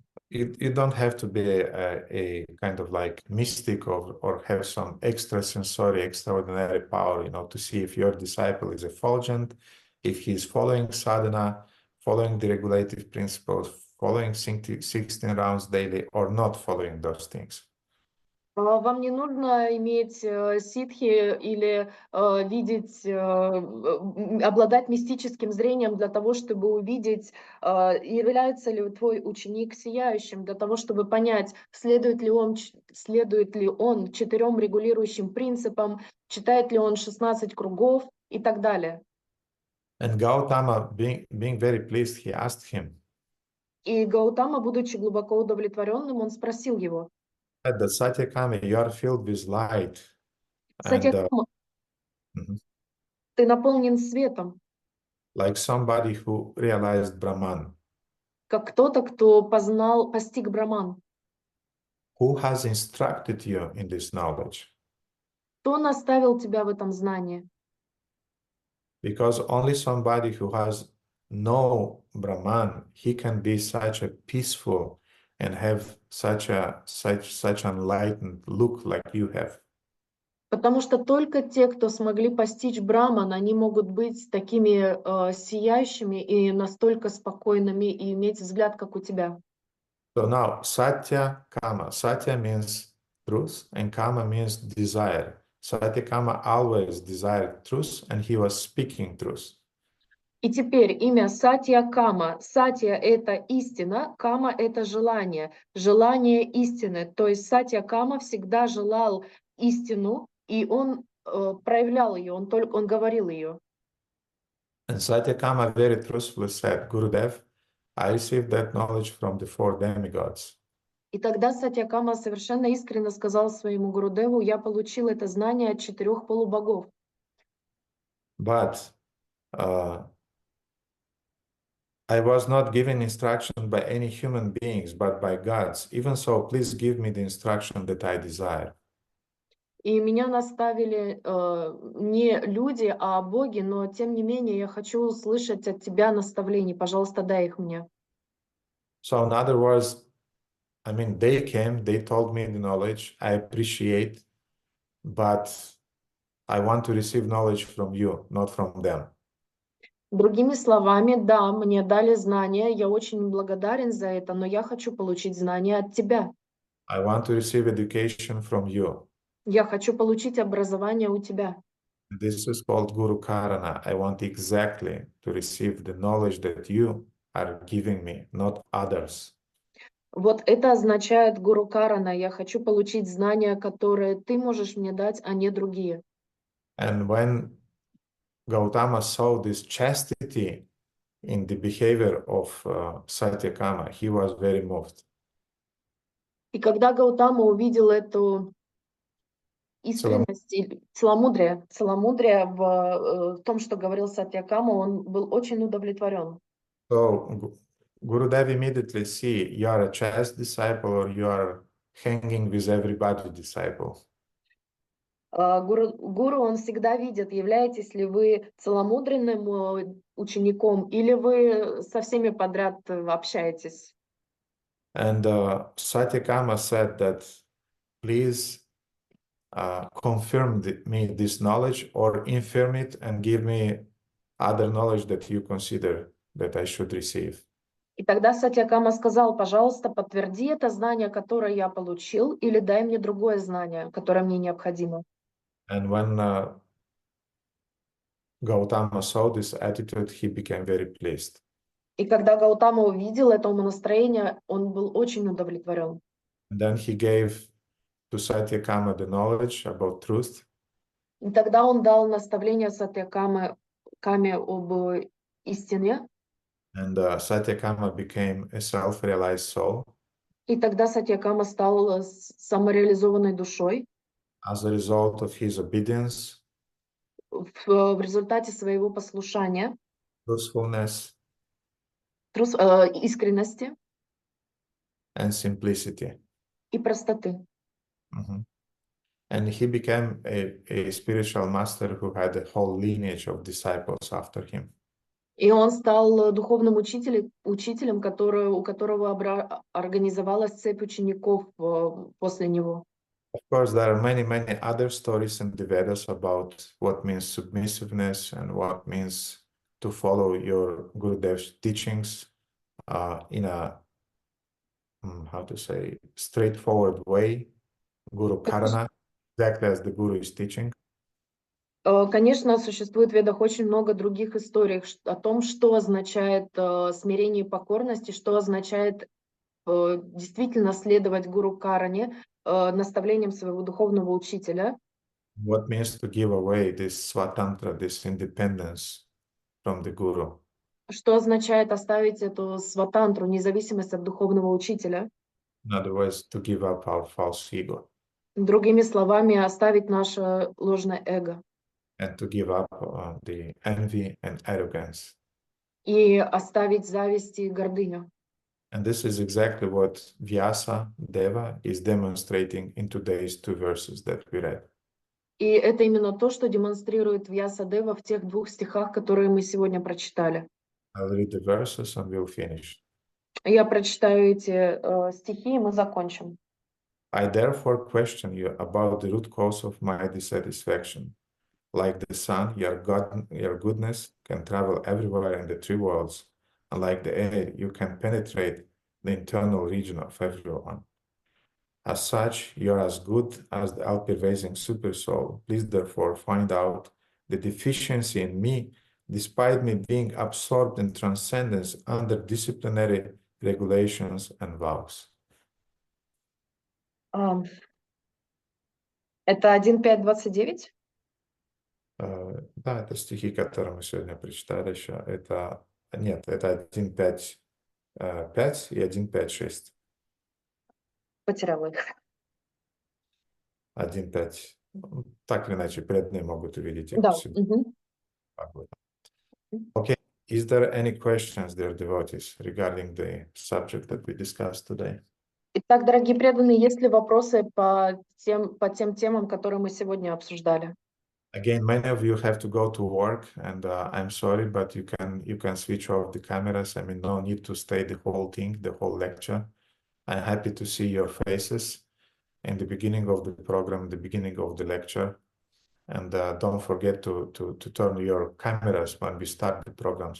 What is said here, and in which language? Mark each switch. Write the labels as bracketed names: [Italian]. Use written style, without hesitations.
[English] You don't have to be a kind of like mystic or have some extrasensory, extraordinary power, you know, to see if your disciple is effulgent, if he is following sadhana, following the regulative principles, following 16 rounds daily, or not following those things. [Russian] Вам не нужно иметь ситхи или видеть, обладать мистическим зрением для того, чтобы увидеть, является ли твой ученик сияющим, для того, чтобы понять, следует ли он 4 регулирующим принципам, читает ли он 16 кругов и так далее. [English] And Gautama, being very pleased, he asked him. [Russian] И Гаутама, будучи глубоко удовлетворенным, он спросил его. [English] That Satyakama, you are filled with light. [Russian] Сатьякама, ты наполнен светом. [English] Like somebody who realized Brahman. [Russian] Как кто-то, кто постиг Браман. [English] Who has instructed you in this knowledge? [Russian] Кто наставил тебя в этом знании? [English] Because only somebody who has no Brahman, he can be such a peaceful and have such enlightened look like you have. [Russian] Потому что только те, кто смогли постичь Браман, они могут быть такими сияющими и настолько спокойными и иметь взгляд, как у тебя. [English] So now, Satya Kama. Satya means truth and Kama means desire. Satya Kama always desired truth and he was speaking truth. [Russian] И теперь имя Сатья Кама. Сатья — это истина, Кама — это желание. Желание истины. То есть Сатья Кама всегда желал истину, и он проявлял ее, он говорил ее. [English] And Satya Kama very truthfully said, Gurudev, I received that knowledge from the 4 demigods. [Russian] И тогда Сатьякама совершенно искренне сказал своему Гурудеву: я получил это знание от 4 полубогов. [English] But I was not given instruction by any human beings, but by gods. Even so, please give me the instruction that I desire. [Russian] И меня наставили не люди, а боги, но тем не менее я хочу услышать от тебя наставлений. Пожалуйста, дай их мне. [English] So in other words, I mean, they came, they told me the knowledge, I appreciate, but I want to receive knowledge from you, not from them. [Russian] Другими словами, да, мне дали знания, я очень благодарен за это, но я хочу получить знания от тебя. [English] I want to receive education from you. [Russian] Я хочу получить образование у тебя. [English] This is called Guru Karana. I want exactly to receive the knowledge that you are giving me, not others. [Russian] Вот это означает гуру карана. Я хочу получить знания, которые ты можешь мне дать, а не другие. [English] And when Gautama saw this chastity in the behavior of Satyakama, he was very moved. [Russian] И когда Гаутама увидел эту искренность, целомудрие в том, что говорил Сатьякама, он был очень удовлетворен. [English] So Gurudev immediately see you are a chaste disciple or you are hanging with everybody disciple. [Russian] Гуру, он всегда видит, являетесь ли вы целомудренным учеником или вы со всеми подряд общаетесь. [English] And Satyakama said that, please confirm me this knowledge or infirm it and give me other knowledge that you consider that I should receive. [Russian] И тогда Сатьякама сказал, пожалуйста, подтверди это знание, которое я получил, или дай мне другое знание, которое мне необходимо. [English] And when Gautama saw this attitude, he became very pleased. [Russian] И когда Гаутама увидел это умонастроение, он был очень удовлетворен. [English] And then he gave to Satyakama the knowledge about truth. [Russian] И тогда он дал наставление Сатьякаме об истине. [English] And Satyakama became a self-realized soul. [Russian] И тогда Сатьякама стал самореализованной душой [English] As a result of his obedience, [Russian] в результате своего послушания, [English] truthfulness, [Russian] искренности [English] and simplicity. [Russian] и простоты. [English] And he became a spiritual master who had a whole lineage of disciples after him. [Russian] И он стал духовным учителем, у которого организовалась цепь учеников после него. [English] Of course, there are many other stories in the Vedas about what means submissiveness and what means to follow your Gurudev's teachings in a, how to say, straightforward way, Guru Karana, exactly as the Guru is teaching. [Russian] Конечно, существует в Ведах очень много других историй о том, что означает смирение и покорность, и что означает действительно следовать гуру Каране, наставлениям своего духовного учителя. [English] What means to give away this swatantra, this independence from the Guru. [Russian] Что означает оставить эту сватантру, независимость от духовного учителя? [English] In other words, to give up our false ego. [Russian] Другими словами, оставить наше ложное эго. [English] And to give up the envy and arrogance. [Russian] И оставить зависть и гордыню. [English] And this is exactly what Vьясадева is demonstrating in today's two verses that we read. [Russian] И это именно то, что демонстрирует Вьясадева в тех двух стихах, которые мы сегодня прочитали. [English] I'll read the verses and we'll finish. [Russian] Я прочитаю эти стихи, и мы закончим. [English] I therefore question you about the root cause of my dissatisfaction. Like the sun, your goodness can travel everywhere in the three worlds, and like the air, you can penetrate the internal region of everyone. As such, you're as good as the all-pervading supersoul. Please therefore find out the deficiency in me, despite me being absorbed in transcendence under disciplinary regulations and vows. [Russian] Это 1.5.29? Да, это стихи, которые мы сегодня прочитали еще. Это 1.5.5 и 1.5.6. Потеряла их. 1.5. Так или иначе, преданные могут увидеть их. Да. [English] Okay. Is there any questions, dear devotees, regarding the subject that we discussed today? [Russian] Итак, дорогие преданные, есть ли вопросы по тем темам, которые мы сегодня обсуждали? [English] Again, many of you have to go to work, and I'm sorry, but you can switch off the cameras. I mean, no need to stay the whole thing, the whole lecture. I'm happy to see your faces in the beginning of the program, the beginning of the lecture. And don't forget to turn your cameras when we start the programs.